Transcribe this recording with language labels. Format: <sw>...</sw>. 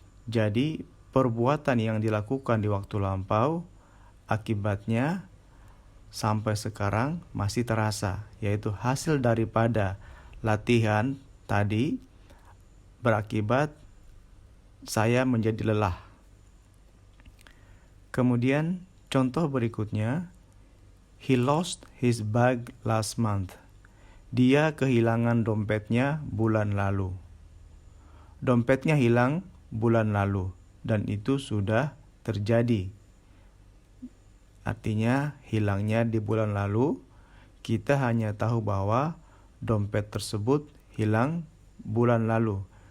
<id>Jadi perbuatan yang dilakukan di waktu lampau akibatnya sampai sekarang masih terasa, yaitu hasil daripada latihan tadi berakibat saya menjadi lelah. Kemudian contoh berikutnya,</id> <en>he lost his bag last month.</en> <id>Dia kehilangan dompetnya bulan lalu. Dompetnya hilang bulan lalu dan itu sudah terjadi. Artinya hilangnya di bulan lalu, kita hanya tahu bahwa dompet tersebut hilang bulan lalu.</id>